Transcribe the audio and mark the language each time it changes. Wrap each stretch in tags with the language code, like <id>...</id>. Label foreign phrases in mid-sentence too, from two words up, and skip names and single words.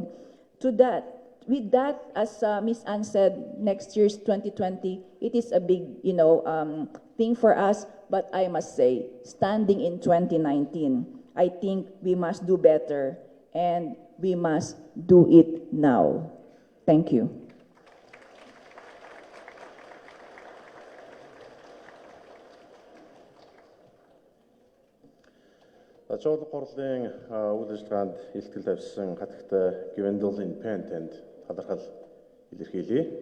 <en>With that, as Ms. Ann said, next year's 2020, it is a big, thing for us. But I must say, standing in 2019, I think we must do better, and we must do it now. Thank you.</en> <mn>Чуулган хурлын үйл ажиллагаанд илтгэл тавьсан хатагтай Gwendolyn Penn танд талархал илэрхийлье.</mn>